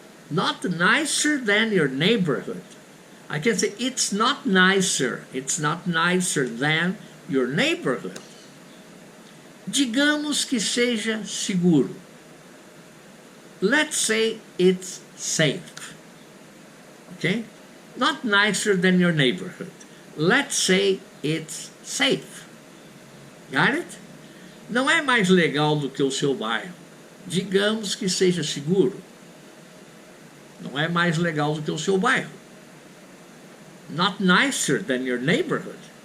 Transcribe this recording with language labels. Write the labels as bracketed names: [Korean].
[English] Not nicer than your neighborhood. I can say it's not nicer. It's not nicer than your neighborhood. [Portuguese] Digamos que seja seguro. [English] Let's say it's safe. Okay? Not nicer than your neighborhood. Let's say it's safe. Got it? [Portuguese] Não é mais legal do que o seu bairro. Digamos que seja seguro. Não é mais legal do que o seu bairro. [English] Not nicer than your neighborhood.